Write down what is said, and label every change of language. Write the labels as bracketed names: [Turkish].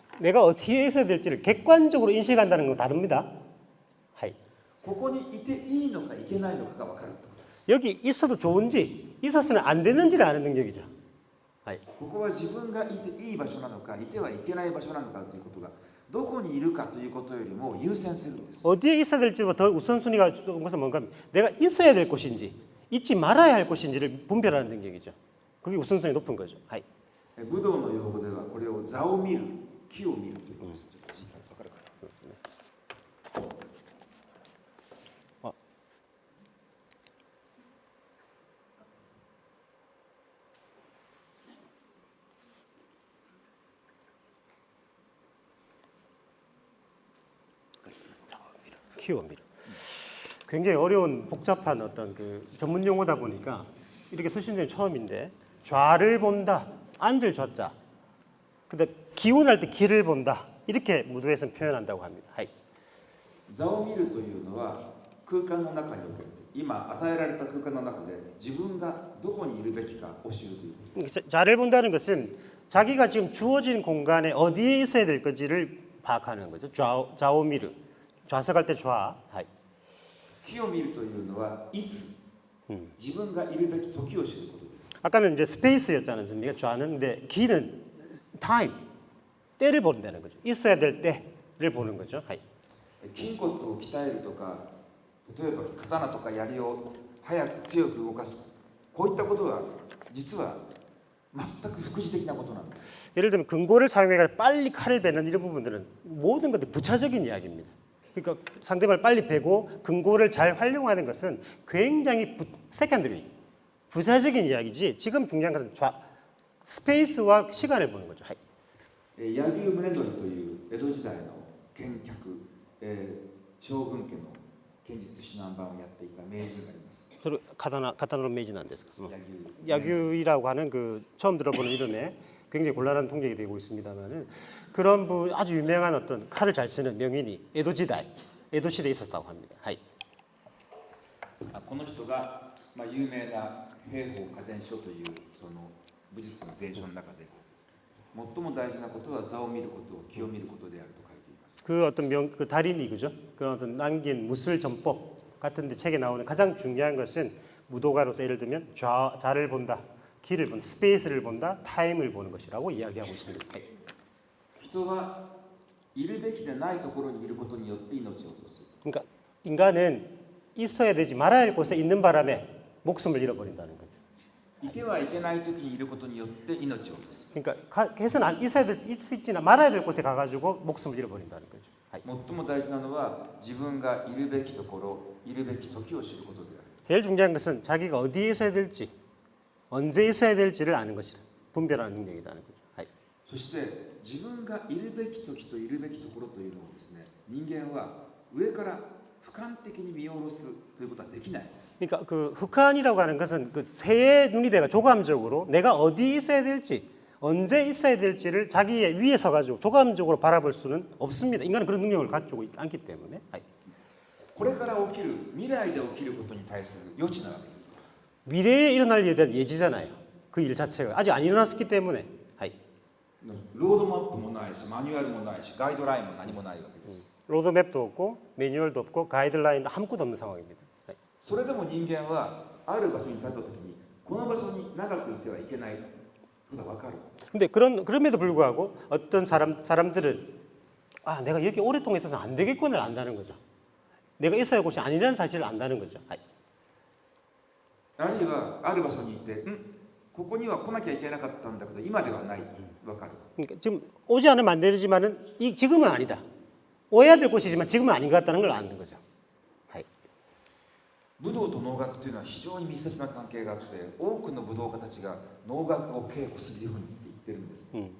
[Korean] 내가 어디에 있어야 될지를 객관적으로 인식한다는 건 다릅니다. [Japanese] ここにいていいのかいけないのかが分かるということです。 [Korean] 여기 있어도 좋은지 있었으면 안 되는지를 아는 능력이죠. [Japanese] ここは自分がいていい場所なのかいてはいけない場所なのかということがどこにいるかということよりも優先するんです。 [Korean] 어디에 있어야 될지보다 더 우선순위가 좋은 것은 뭔가 하면 내가 있어야 될 곳인지 있지 말아야 할 곳인지를 분별하는 능력이죠. 그게 우선순위 높은 거죠. [Japanese] 武道の用語ではこれを座を見る、木を見るということです。分かるかな。 [Korean] 키워미러. 굉장히 어려운 복잡한 어떤 그 전문 용어다 보니까 이렇게 쓰신 적이 처음인데 좌를 본다, 앉을 좌자. 근데 기운할 때 기를 본다. 이렇게 무도에서는 표현한다고 합니다. [Japanese] 座を見るというのは空間の中における今与えられた空間の中で自分がどこにいるべきかを知るということ。 [Korean] 좌를 본다는 것은 자기가 지금 주어진 공간에 어디에 있어야 될 건지를 파악하는 거죠. 좌오미르. 좌석할 때 좌. [Japanese] 木を見るというのはいつ自分がいるべき時を知ることです。 [Korean] 아까는 이제 스페이스였지 않습니까? 좌는 근데 기는 타임. 때를 본다는 거죠. 있어야 될 때를 보는 거죠. [Japanese] 筋骨を鍛えるとか、例えば刀とか槍を早く強く動かす、こういったことは実は全く副次的なことなんです。 [Korean] 예를 들면 금고를 사용해 빨리 칼을 베는 이런 부분들은 모든 것들 부차적인 이야기입니다. 그러니까 상대방을 빨리 베고 금고를 잘 활용하는 것은 굉장히 세컨드리 부차적인 이야기지. 지금 중요한 것은 스페이스와 시간을 보는 거죠. [Japanese] 柳生宗則という江戸時代の剣客、将軍家の剣術指南番をやっていた名人があります。 가다나로 메이지난데스. [Korean] 야규이라고 하는 그 처음 들어보는 이름에 굉장히 곤란한 통역이 되고 있습니다만은 그런 아주 유명한 어떤 칼을 잘 쓰는 명인이 에도 시대에 있었다고 합니다. [Japanese] この人が有名な兵法家伝書というその武術の伝書の中で最も大事なことは座を見ること、気を見ることであると書いています。 [Korean] 그 어떤 그 달인이 그죠? 그런 어떤 남긴 무술 전법 같은데 책에 나오는 가장 중요한 것은 무도가로서 예를 들면 좌를 본다, 기를 본다, 스페이스를 본다, 타임을 보는 것이라고 이야기하고 있습니다. [Japanese] 人はいるべきでないところにいることによって命を落とす。 [Korean] 그러니까 인간은 있어야 되지 말아야 할 곳에 있는 바람에 목숨을 잃어버린다는 거죠. [Japanese] いてはいけない時にいることによって命を落とす。 [Korean] 그러니까 해서는 있지나 말아야 될 곳에 가가지고 목숨을 잃어버린다는 거죠. [Japanese] 最も大事なのは自分がいるべきところ、いるべき時を知ることである。 [Korean] 제일 중요한 것은 자기가 어디에 있어야 될지, 언제 있어야 될지를 아는 것이라 분별하는 능력이라는 거죠. [Japanese] そして自分がいるべき時といるべきところというのをですね、人間は上から俯瞰的に見下ろすということはできないんです。 [Korean] 그러니까 그 흑한이라고 하는 것은 그 새의 눈이 돼가 조감적으로 내가 어디 있어야 될지, 언제 있어야 될지를 자기의 위에 서가지고 조감적으로 바라볼 수는 없습니다. 인간은 그런 능력을 가지고 않기 때문에. [Japanese] これから起きる未来で起きることに対する予知なわけです。 [Korean] 미래에 일어날 일에 대한 예지잖아요. 그 일 자체가 아직 안 일어났기 때문에. [Japanese] ロードマップもないし、マニュアルもないし、ガイドラインも何もないわけです。 [Korean] 로드맵도 없고 매뉴얼도 없고 가이드라인도 아무것도 없는 상황입니다. [Japanese] それでも人間はある場所に立った時にこの場所に長くいてはいけないことが分かる。 [Korean] 근데 그럼에도 불구하고 어떤 사람들은 아 내가 여기 오랫동안 있어서 안 되겠구나를 안다는 거죠. 내가 있어야 할 곳이 아니라는 사실을 안다는 거죠. [Japanese] あるいはある場所にいて、ここには来なきゃいけなかったんだけど今ではない、分かる。 [Korean] 그러니까 지금 오지 않으면 안 되지만은 지금은 아니다. 오해야 될 곳이지만 지금은 아닌 것 같다는 걸 아는 거죠. [Japanese] 武道と能楽というのは非常に密接な関係があって、多くの武道家たちが能楽を稽古するように言ってるんです。